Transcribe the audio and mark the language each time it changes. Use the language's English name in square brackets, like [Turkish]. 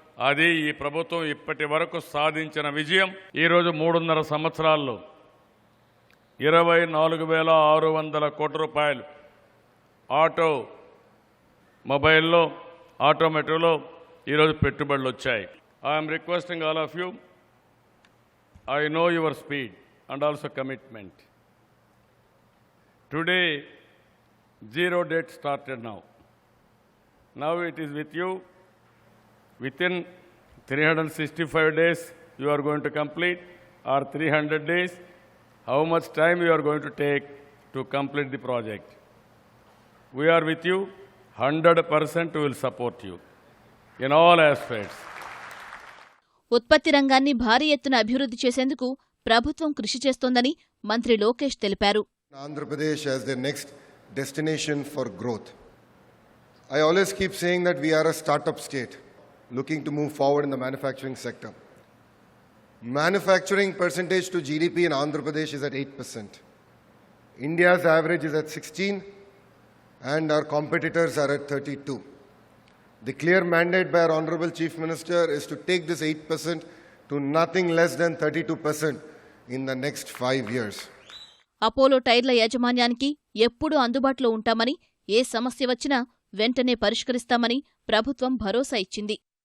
[Telugu] అది ఈ ప్రభుత్వం ఇప్పటి వరకు సాధించిన విజయం. ఈరోజు 3.5 సంవత్సరాల్లో 24,600 కోట్ల రూపాయలు మొబైల్లో, ఆటోమేటివ్లో ఈరోజు పెట్టుబడులు వచ్చాయి. [English] I'm requesting all of you, I know your speed and also commitment. Today zero date started now. Now it is with you. Within 365 days you are going to complete, or 300 days. How much time you are going to take to complete the project? We are with you. 100% we will support you in all aspects. [Telugu] ఉత్పత్తి రంగాన్ని భారీ ఎత్తున అభివృద్ధి చేసేందుకు ప్రభుత్వం కృషి చేస్తోందని మంత్రి లోకేష్ తెలిపారు. [English] Andhra Pradesh as the next destination for growth. I always keep saying that we are a startup state looking to move forward in the manufacturing sector. Manufacturing percentage to GDP in Andhra Pradesh is at 8%. India's average is at 16% and our competitors are at 32%. The clear mandate by our Honorable Chief Minister is to take this 8% to nothing less than 32% in the next 5 years. [Telugu] Apollo టైర్ల యాజమాన్యానికి ఎప్పుడూ అందుబాటులో ఉంటామని, ఏ సమస్య వచ్చినా వెంటనే పరిష్కరిస్తామని ప్రభుత్వం భరోసా ఇచ్చింది.